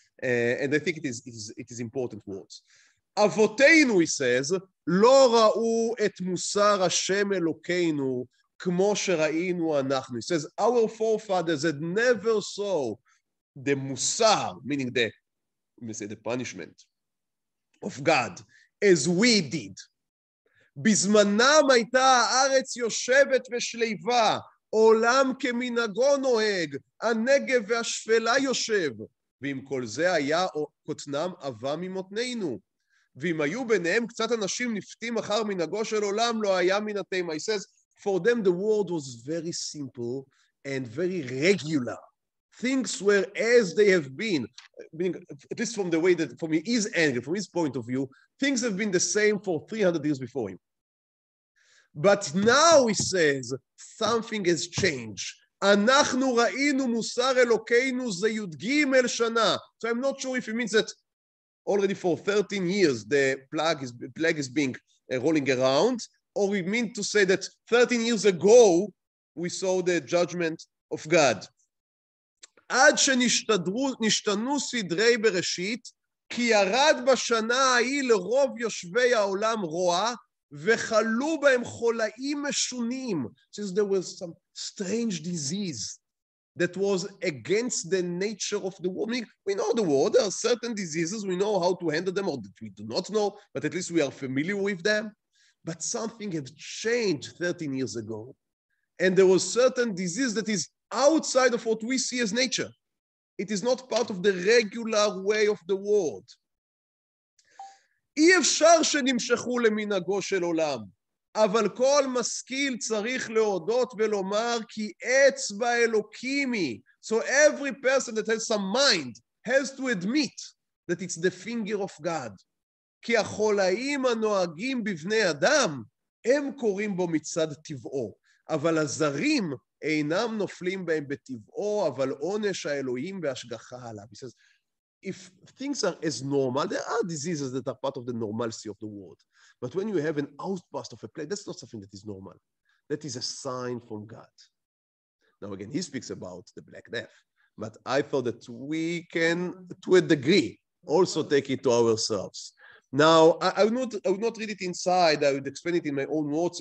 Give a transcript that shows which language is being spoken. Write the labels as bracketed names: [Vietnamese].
[English] And I think it is important words. [Hebrew] Avoteinu, [English] he says, [Hebrew] lo ra'u et musar Hashem Elokeinu kmo shera'inu anachnu. [English] He says, our forefathers had never saw the musar, meaning the punishment of God, as we did. [Hebrew] בזמנם הייתה הארץ יושבת ושליבה, עולם כמנהגו נוהג, הנגב והשפלה יושב, ועם כל זה היה קוטנם עבה ממותנינו. ואם היו ביניהם קצת אנשים נפתים אחר מנהגו של עולם, לא היה מן התימה. [English] He says, for them the world was very simple and very regular. Things were as they have been, at least from the way that, from his angle, from his point of view, things have been the same for 300 years before him. But now, he says, something has changed. [Hebrew] אנחנו ראינו מוסר אלוקינו זה י"ג שנה. [English] So I'm not sure if it means that already for 13 years the plague is being rolling around, or we mean to say that 13 years ago we saw the judgment of God. [Hebrew] עד שנשתנו סדרי בראשית, כי ירד בשנה ההיא לרוב יושבי העולם רוע, וחלו בהם חולאים משונים. [English] Since there was some strange disease that was against the nature of the world. We know the world, there are certain diseases, we know how to handle them, or that we do not know, but at least we are familiar with them. But something has changed 13 years ago. And there was certain disease that is outside of what we see as nature. It is not part of the regular way of the world. [Hebrew] אי אפשר שנמשכו למנהגו של עולם, אבל כל משכיל צריך להודות ולומר כי אצבע אלוקים היא. [English] So every person that has some mind has to admit that it's the finger of God. [Hebrew] כי החולאים הנוהגים בבני אדם, הם קוראים בו מצד טבעו, אבל הזרים אינם נופלים בהם בטבעו, אבל עונש האלוהים והשגחה עליו. [English] He says, if things are as normal, there are diseases that are part of the normalcy of the world. But when you have an outburst of a plague, that's not something that is normal. That is a sign from God. Now, again, he speaks about the Black Death, but I thought that we can, to a degree, also take it to ourselves. Now, I would not read it inside. I would explain it in my own words.